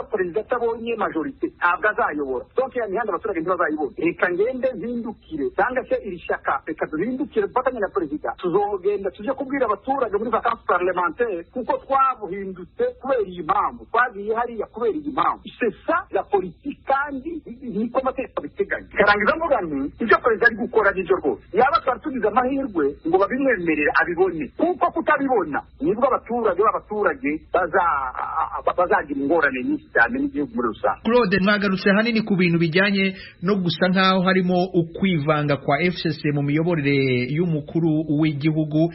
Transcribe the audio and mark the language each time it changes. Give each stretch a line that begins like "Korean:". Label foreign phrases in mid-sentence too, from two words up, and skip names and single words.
Kinyarwanda: perezida atabonye majorite ntabwo azayobora donc ya mihanda abaturage ntibazayibona reka ngende zindukire cyangwa se iri shyaka reka duhindukire dufatanye na perezida tuzogenda tuje kubwira abaturage muri
French: vacances parlementaire
Kinyarwanda: kuko twabuhindutse kubera iyi mpamvu twagiye hariya kubera iyi mpamvu
French: c'est ça la politique
Kinyarwanda: kandi niko amategeko abiteganya karangiza mvuga nti icyo perezida ari gukora n'icyo rwose yaba twari tugize amahirwe ngo babimwemerere abibone kuko kutabibona nibwo abaturage bazagira ingorane nyinshi cyane n'igihugu muri rusange. Claude, mwagarutse hanini ku bintu bijyanye no gusa nk'aho harimo ukwivanga kwa FCC mu miyoborere y'umukuru w'igihugu.